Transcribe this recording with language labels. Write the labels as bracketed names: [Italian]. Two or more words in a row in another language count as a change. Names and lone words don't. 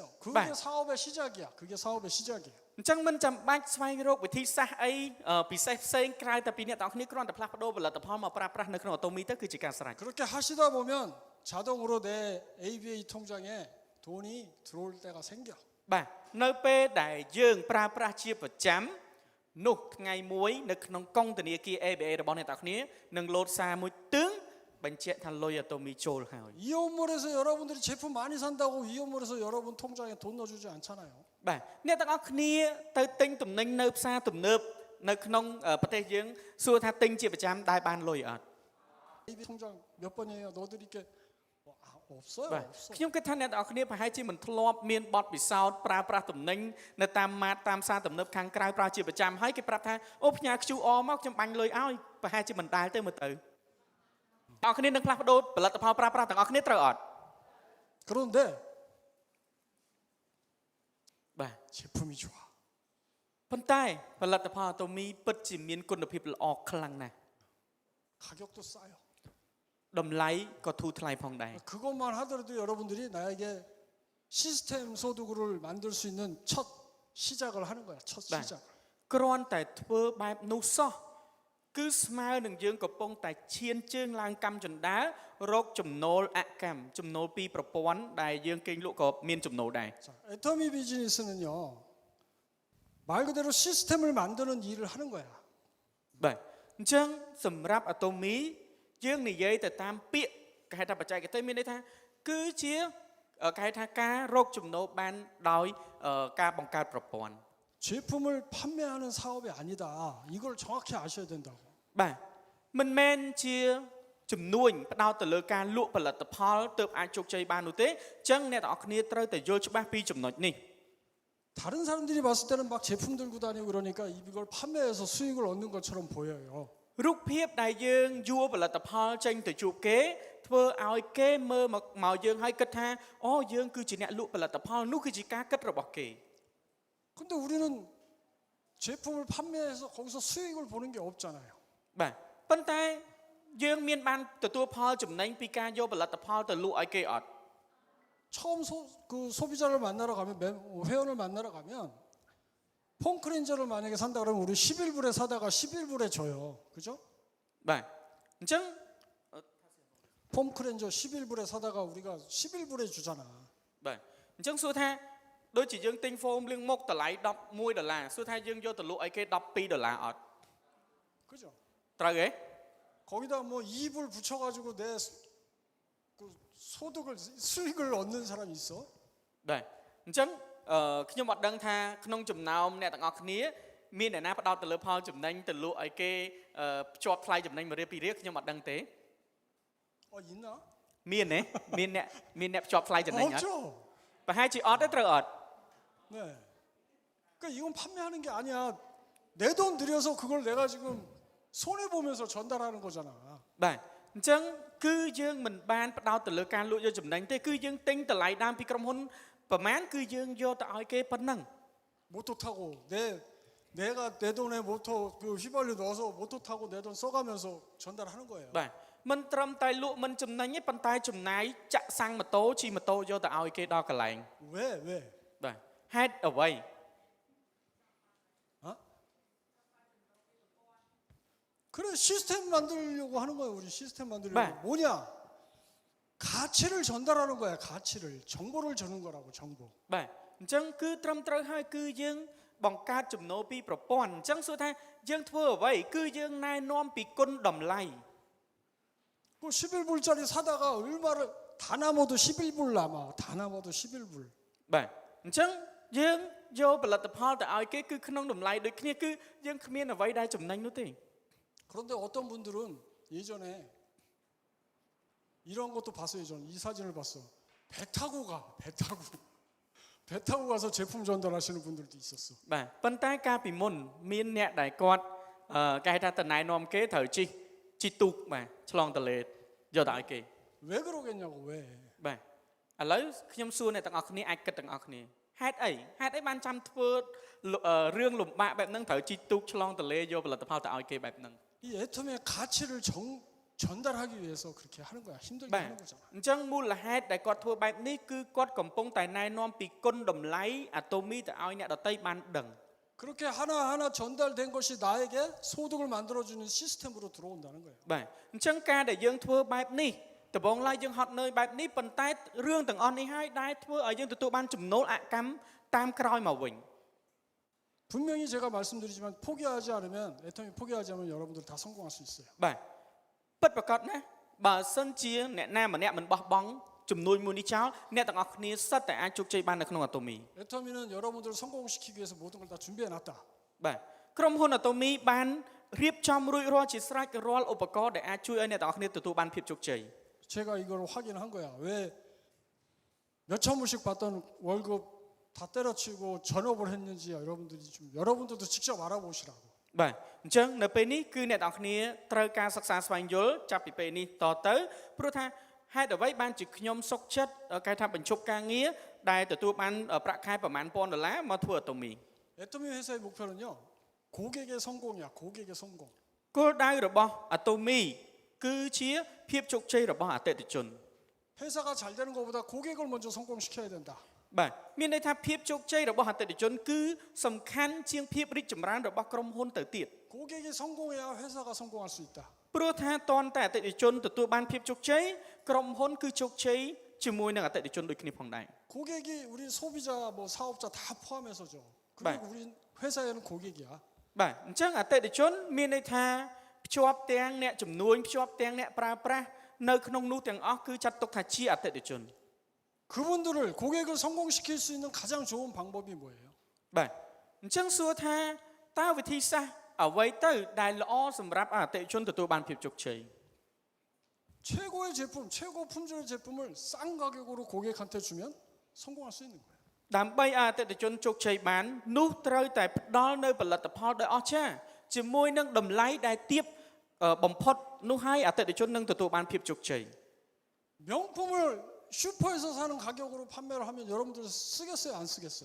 [Korean] 그게 네. 사업의 시작이야. 그게 사업의 시작이야. [Khmer] អញ្ចឹងមិនចាំបាច់ស្វែងរកវិធីសាស្ត្រអីពិសេសផ្សេងក្រៅតែពីអ្នកនរគ្នាគ្រាន់តែផ្លាស់ប្ដូរផលិតផលមកប្រើប្រាស់នៅក្នុងអាតូមីទៅគឺជាការស្រេច [Korean] 그렇게 하시다 보면 자동으로 내 ABA 통장에 돈이 들어올 때가 생겨. [Khmer] បាទនៅពេលដែលយើងប្រើប្រាស់ជាប្រចាំនោះថ្ងៃមួយនៅក្នុងកុងធនាគារ ABA របស់អ្នកនរគ្នានឹងលោតសារមួយទើងបញ្ជាក់ថាលុយអាតូមីចូលហើយ [Korean] 이온몰에서 여러분들이 제품 많이 산다고 이온몰에서 여러분 통장에 돈 넣어주지 않잖아요. [Khmer] បាទអ្នកទាំងអស់គ្នាទៅទិញទំនិញនៅផ្សារទំនើបនៅក្នុងប្រទេសយើងសួរថាទិញជាប្រចាំដែលបានលុយអត់ [Korean] ABA 통장 몇 번이에요? 넣어드릴게. 없어요. [Khmer] បាទ [Korean] 없어. [Khmer] ខ្ញុំគិតថាអ្នកទាំងអស់គ្នាប្រហែលជាមិនធ្លាប់មានបទពិសោធន៍ប្រើប្រាស់ទំនិញនៅតាមម៉ាតតាមផ្សារទំនើបខាងក្រៅប្រើជាប្រចាំហើយគេប្រាប់ថាអូផ្ញើ QR មកខ្ញុំបាញ់លុយឲ្យប្រហែលជាមិនដែលទៅមើលទៅអ្នកនរគ្នានឹងផ្លាស់ប្ដូរផលិតផលប្រើប្រាស់ទាំងអស់គ្នាត្រូវអត់ [Korean] 그런데 [Khmer] បាទ [Korean] 제품이 좋아. [Khmer] ប៉ុន្តែផលិតផលអាតូមីពិតជាមានគុណភាពល្អខ្លាំងណាស់ [Korean] 가격도 싸요. [Khmer] តម្លៃក៏ធូរថ្លៃផងដែរ [Korean] 그것만 하더라도 여러분들이 나에게 시스템 소득을 만들 수 있는 첫 시작을 하는 거야. 첫 네. 시작. [Khmer] គ្រាន់តែធ្វើបែបនោះសោះគឺស្មើនឹងយើងកំពុងតែឈានជើងឡើងកម្មចន្ទារកចំណូលអកម្មចំណូលពីប្រព័ន្ធដែលយើងកេងលក់ក៏មានចំណូលដែរ [Korean] 자, 애터미 비즈니스는요. 말 그대로 시스템을 만드는 일을 하는 거야. [Khmer] បាទអញ្ចឹងសម្រាប់អាតូមីយើងនិយាយទៅតាមពាក្យគេហៅថាបច្ចេកទេសមានន័យថាគឺជាគេហៅថាការរកចំណូលបានដោយការបង្កើតប្រព័ន្ធ [Korean] 제품을 판매하는 사업이 아니다. 이걸 정확히 아셔야 된다고. [Khmer] បាទមិនមែនជាចំនួនផ្ដោតទៅលើការលក់ផលិតផលទើបអាចជោគជ័យបាននោះទេអញ្ចឹងអ្នកទាំងអស់គ្នាត្រូវតែយល់ច្បាស់ពីចំណុចនេះ [Korean] 다른 사람들이 봤을 때는 막 제품 들고 다니고 그러니까 이걸 판매해서 수익을 얻는 것처럼 보여요. [Khmer] រូបភាពដែលយើងយួរផលិតផលចេញទៅជួបគេធ្វើឲ្យគេមើលមកយើងហើយគិតថាអូយើងគឺជាអ្នកលក់ផលិតផលនោះគឺជាការគិតរបស់គេ [Korean] 근데 우리는 제품을 판매해서 거기서 수익을 보는 게 없잖아요. [Khmer] បាទប៉ុន្តែយើងមានបានទទួលផលចំណេញពីការយកផលិតផលទៅលក់ឲ្យគេអត់ [Korean] 처음 그 소비자를 만나러 가면 회원을 만나러 가면 폼크렌저를 만약에 산다 그러면 우리 11불에 사다가 11불에 줘요. 그죠? [Khmer] បាទអញ្ចឹង [Korean] 폼크렌저 11불에 사다가 우리가 11불에 주잖아. [Khmer] បាទអញ្ចឹងសួរថាដូចជាយើងទិញ foam លាងមុខតម្លៃ$11សួរថាយើងយកទៅលក់ឲ្យគេ$12អត់ [Korean] 그죠? [Khmer] ត្រូវទេ [Korean] 거기다 뭐 2불 붙여가지고 내 그 소득을 수익을 얻는 사람이 있어? [Khmer] បាទអញ្ចឹងខ្ញុំអត់ដឹងថាក្នុងចំណោមអ្នកទាំងអស់គ្នាមានអ្នកណាផ្ដោតទៅលើផលចំណេញទៅលក់ឲ្យគេភ្ជាប់ថ្លៃចំណេញមួយរៀលពីររៀលខ្ញុំអត់ដឹងទេ [Korean] 있나? [Khmer] មានទេមានអ្នកភ្ជាប់ថ្លៃចំណេញអត់ [Korean] 없죠. [Khmer] ប្រហែលជាអត់ទេត្រូវអត់ [Korean] 네. 그러니까 이건 판매하는 게 아니야. 내 돈 들여서 그걸 내가 지금 손해 보면서 전달하는 거잖아. [Khmer] បាទអញ្ចឹងគឺយើងមិនបានផ្ដោតទៅលើការលក់យកចំណេញទេគឺយើងទិញតម្លៃដើមពីក្រុមហ៊ុនប្រហែលគឺយើងយកទៅឲ្យគេប៉ុណ្ណឹង [Korean] 모토 타고 내가 내 돈에 모토 그 휘발유 넣어서 모토 타고 내 돈 써가면서 전달하는 거예요. [Khmer] បាទមិនត្រឹមតែលក់មិនចំណេញទេប៉ុន្តែចំណាយចាក់សាំងម៉ូតូជិះម៉ូតូយកទៅឲ្យគេដល់កន្លែង [Korean] 왜? [Khmer] បាទហេតុអ្វី [Korean] 어? 그래 시스템 만들려고 하는 거예요. 우리 시스템 만들려고. 네. 뭐냐? 가치를 전달하는 거야. 가치를 정보를 주는 거라고 정보. [Khmer] បាទអញ្ចឹងគឺត្រឹមត្រូវហើយគឺយើងបង្កើតចំណូលពីប្រព័ន្ធអញ្ចឹងសួរថាយើងធ្វើអ្វីគឺយើងណែនាំពីគុណតម្លៃ [Korean] 그 11불짜리 사다가 얼마를 다 남아도 11불 남아. 다 남아도 11불. [Khmer] បាទអញ្ចឹងយើងយកផលិតផលទៅឲ្យគេគឺក្នុងតម្លៃដូចគ្នាគឺយើងគ្មានអ្វីដែលចំណេញនោះទេ [Korean] 그런데 어떤 분들은 예전에 이런 것도 봤어요. 저는 이 사진을 봤어. 배 타고 가. 배 타고. 배 타고 가서 제품 전달하시는 분들도 있었어. [Khmer] បាទប៉ុន្តែកាលពីមុនមានអ្នកដែលគាត់គេហៅថាតំណែងនាំគេត្រូវជីទូកបាទឆ្លងទន្លេយកទៅឲ្យគេ [Korean] 왜 그러겠냐고 왜? [Khmer] បាទឥឡូវខ្ញុំសួរអ្នកទាំងអស់គ្នាអាចគិតទាំងអស់គ្នាហេតុអីបានចាំធ្វើរឿងលំបាកបែបហ្នឹងត្រូវជីទូកឆ្លងទន្លេយកផលិតផលទៅឲ្យគេបែបហ្នឹង [Korean] 이 애텀의 가치를 전달하기 위해서 그렇게 하는 거야. 힘들게 [Khmer] បាទ [Korean] 하는 거잖아. [Khmer] អញ្ចឹងមូលហេតុដែលគាត់ធ្វើបែបនេះគឺគាត់កំពុងតែណែនាំពីគុណតម្លៃអាតូមីទៅឲ្យអ្នកដទៃបានដឹង [Korean] 그렇게 하나하나 전달된 것이 나에게 소득을 만들어주는 시스템으로 들어온다는 거예요. [Khmer] បាទអញ្ចឹងការដែលយើងធ្វើបែបនេះដំបូងឡើយយើងហត់នឿយបែបនេះប៉ុន្តែរឿងទាំងអស់នេះហើយដែលធ្វើឲ្យយើងទទួលបានចំណូលអកម្មតាមក្រោយមកវិញ [Korean] 분명히 제가 말씀드리지만 포기하지 않으면 애텀이 포기하지 않으면 여러분들 다 성공할 수 있어요. [Khmer] បាទពិតប្រាកដណាបើសិនជាអ្នកណាម្នាក់មិនបោះបង់ចំនួនមួយនេះចោលអ្នកទាំងអស់គ្នាសិតតែអាចជោគជ័យបាននៅក្នុងអាតូមី [Korean] 애텀이는 여러분들을 성공시키기 위해서 모든 걸 다 준비해놨다. [Khmer] បាទក្រុមហ៊ុនអាតូមីបានរៀបចំរួចរាល់ជាស្រេចរាល់ឧបករណ៍ដែលអាចជួយឲ្យអ្នកទាំងអស់គ្នាទទួលបានភាពជោគជ័យ [Korean] 제가 이걸 확인한 거야. 왜 몇천 불씩 받던 월급 다 때려치고 전업을 했는지 여러분들도 직접 알아보시라고. [Khmer] បាទអញ្ចឹងនៅពេលនេះគឺអ្នកទាំងអស់គ្នាត្រូវការសិក្សាស្វែងយល់ចាប់ពីពេលនេះតទៅព្រោះថាហេតុអ្វីបានជាខ្ញុំសុខចិត្តគេថាបញ្ឈប់ការងារដែលទទួលបានប្រាក់ខែប្រមាណ$1000មកធ្វើអាតូមី [Korean] 애터미 회사의 목표는요. 고객의 성공이야. 고객의 성공. [Khmer] គោលដៅរបស់អាតូមីគឺជាភាពជោគជ័យរបស់អតិថិជន [Korean] 회사가 잘 되는 것보다 고객을 먼저 성공시켜야 된다. [Khmer] បាទមានន័យថាភាពជោគជ័យរបស់អតិថិជនគឺសំខាន់ជាងភាពរីកចម្រើនរបស់ក្រុមហ៊ុនទៅទៀត [Korean] 고객이 성공해야 회사가 성공할 수 있다. [Khmer] ព្រោះថាតន់តែអតិថិជនទទួលបានភាពជោគជ័យក្រុមហ៊ុនគឺជោគជ័យជាមួយនឹងអតិថិជនដូចគ្នាផងដែរ [Korean] 고객이 우리 소비자 뭐 사업자 다 포함해서죠. 네. 그리고 우리 회사에는 고객이야. [Khmer] បាទអញ្ចឹងអតិថិជនមានន័យថាភ្ជាប់ទាំងអ្នកជំនួញភ្ជាប់ទាំងអ្នកប្រើប្រាស់នៅក្នុងនោះទាំងអស់គឺចាត់ទុកថាជាអតិថិជន [Korean] 그분들을 고객을 성공시킬 수 있는 가장 좋은 방법이 뭐예요? [Khmer] បាទអញ្ចឹងសួរថាតើវិធីសាស្ត្រអ្វីទៅដែលល្អសម្រាប់អតិថិជនទទួលបានភាពជោគជ័យ [Korean] 최고의 제품, 최고 품질의 제품을 싼 가격으로 고객한테 주면 성공할 수 있는 거예요. [Khmer] ដើម្បីឲ្យអតិថិជនជោគជ័យបាននោះត្រូវតែផ្ដល់នៅផលិតផលដ៏អស្ចារ្យជាមួយនឹងតម្លៃដែលទាបបំផុតនោះហើយអតិថិជននឹងទទួលបានភាពជោគជ័យ [Korean] 명품을 슈퍼에서 사는 가격으로 판매를 하면 여러분들 쓰겠어요, 안 쓰겠어요?